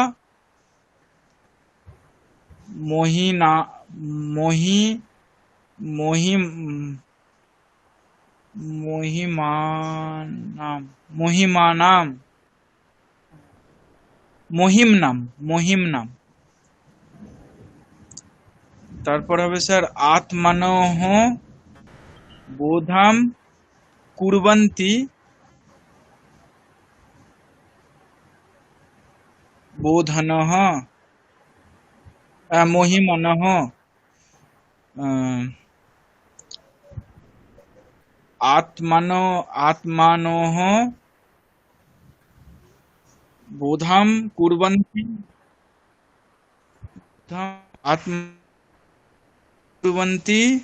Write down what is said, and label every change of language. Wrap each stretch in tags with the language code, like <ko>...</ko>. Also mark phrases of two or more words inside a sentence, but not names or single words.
<sa>মহিনা মহি মহিম মহিমানাম মহিমনাম।</sa> <bn>তারপর হবে স্যার আত্মানঃ</bn> <sa>বোধম কুর্বন্তি বোধনঃ মহিমনঃ আত্মানঃ বোধম কুর্বন্তি কুর্বন্তি</sa>